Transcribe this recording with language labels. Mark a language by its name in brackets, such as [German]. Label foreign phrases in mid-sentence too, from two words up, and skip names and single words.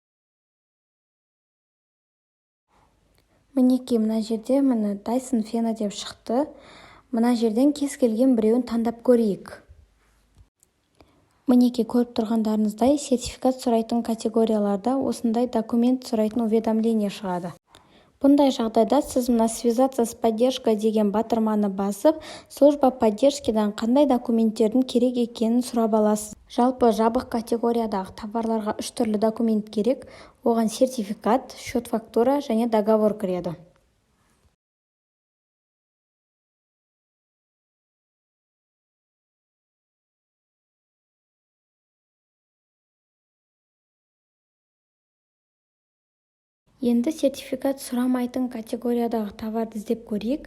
[Kazakh] Мінеки, мына жерде Dyson фені деп шықты. Мына жерден кез келген біреуін таңдап көрейік. Мінеки, көріп тұрғандарыңыздай, сертификат сұрайтын категорияларда осындай документ сұрайтын уведомление шығады. Бұндай жағдайда сіз мына [Russian] связаться с поддержкой [Kazakh] деген батырманы басып, [Russian] служба поддержкидан [Kazakh] қандай документтердің керек екенін сұрап аласыз. Жалпы жабық категориядағы товарларға 3 түрлі документ керек. Оған сертификат, [Russian] счет фактура [Kazakh] және договор кіреді. Енді сертификат сұрамайтын категориядағы товарды іздеп көрейік.